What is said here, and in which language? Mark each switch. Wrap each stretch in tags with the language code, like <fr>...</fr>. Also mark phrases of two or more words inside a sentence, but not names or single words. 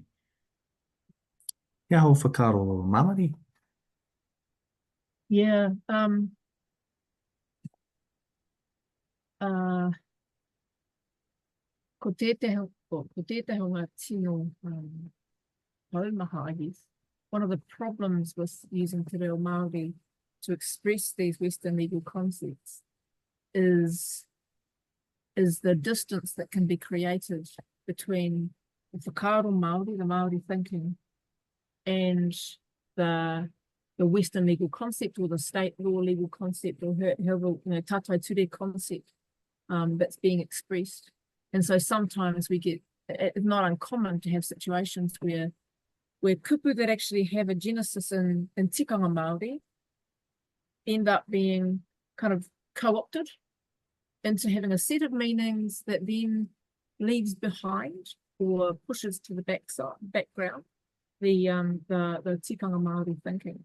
<mi>He aha o whakaaro mamari?</mi> <en>Yeah.</en> <mi>Ko tētahi o ngā tino taumaha,</mi> <en>I guess. One of the problems with using Te Reo Māori to express these Western legal concepts is the distance that can be created between the</en> <mi>whakaaro Māori,</mi> <en>the Māori thinking, and the Western legal concept, or the state law legal concept, or however,</en> <mi>tātai ture</mi> <en>concept that's being expressed. And so sometimes we get, it's not uncommon to have situations where kupu that actually have a genesis in</en> <mi>tikanga Māori</mi> <en>end up being kind of co-opted into having a set of meanings that then leaves behind or pushes to the background the</en> <mi>tikanga Māori</mi> <en>thinking.</en>